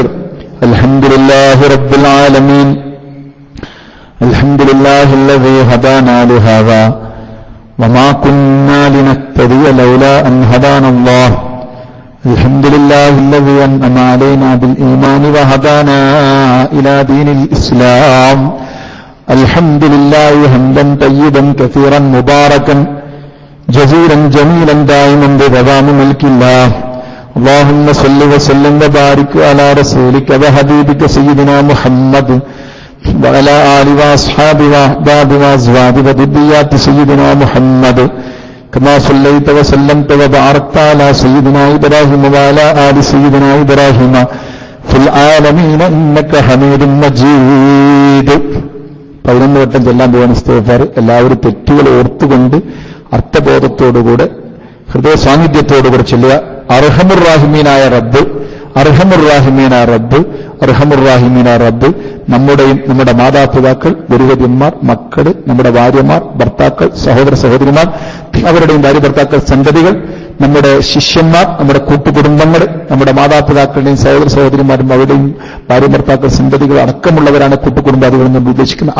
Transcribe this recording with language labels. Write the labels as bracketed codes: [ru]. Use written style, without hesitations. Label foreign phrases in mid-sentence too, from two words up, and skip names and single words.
[ar] الحمد لله رب العالمين، الحمد لله الذي هدانا لهذا وما كنا لنهتدي لولا أن هدانا الله الحمد لله الذي أنعم علينا بال الإيمان وهدانا إلى دين الإسلام الحمد لله حمدا طيبا كثيرا مباركا جزيلا جميلا دائما بدوام ملك الله اللهم صل وسلم وبارك على رسولك وحبيبك سيدنا محمد وعلى آله وأصحابه وأحبابه وأزواجه وذريات سيدنا محمد كما صليت وسلمت وباركت على سيدنا إبراهيم وعلى آل سيدنا إبراهيم في العالمين إنك حميد مجيد. [ml] 11 വട്ടം ചെല്ലാൻ പോകുന്ന ഇസ്തിഗ്ഫാർ എല്ലാവരും തെറ്റുകൾ ഓർത്തുകൊണ്ട് അർത്ഥബോധത്തോടുകൂടെ ഹൃദയ സാന്നിധ്യത്തോടുകൂടെ ചൊല്ലുക. [ar] ارحم الرب، ارحم الرب, [ml] നമ്മുടെയും നമ്മുടെ മാതാപിതാക്കൾ, ഗുരുവര്യന്മാർ, മക്കള്, നമ്മുടെ ഭാര്യമാർ, ഭർത്താക്കൾ, സഹോദര സഹോദരിമാർ, അവരുടെയും ഭാര്യ ഭർത്താക്കൾ, സന്തതികൾ, നമ്മുടെ ശിഷ്യന്മാർ, നമ്മുടെ കൂട്ടുകുടുംബങ്ങൾ, നമ്മുടെ മാതാപിതാക്കളുടെയും സഹോദര സഹോദരിമാരും അവരുടെയും ഭാര്യ ഭർത്താക്കൾ, സന്തതികൾ അടക്കമുള്ളവരാണ് കൂട്ടുകുടുംബാദികൾ എന്ന് ഉദ്ദേശിക്കുന്നത്.